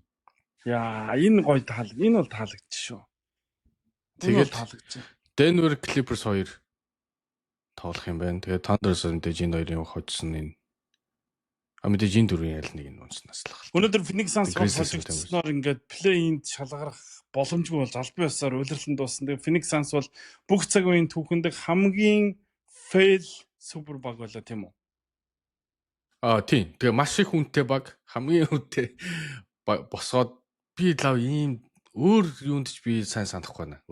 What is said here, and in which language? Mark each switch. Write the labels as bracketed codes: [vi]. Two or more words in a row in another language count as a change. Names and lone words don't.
[mn] Яа, энэ гоё энэ бол таалагдчих шүү. Тэгээд Denver Clippers 2 тоглох юм байна. Тэгээд Thunders мэдээж энэ хоёрын хожсон энэ мэдээж энэ дөрвийн аль нэг нь унснаас л байна. Өнөөдөр Phoenix Suns хожигдсноор ингээд play-in шалгарах боломжгүй болж албан ёсоор улирлан дууссан. Тэгээд Phoenix Suns бол бүх цаг үеийн түүхэнд хамгийн fail супер баг байлаа тийм үү? Тийм. Тэгээ маш их хүнтэй баг, хамгийн хүнтэй босоод би лав ийм өөр юунд ч би сайн санахгүй байна.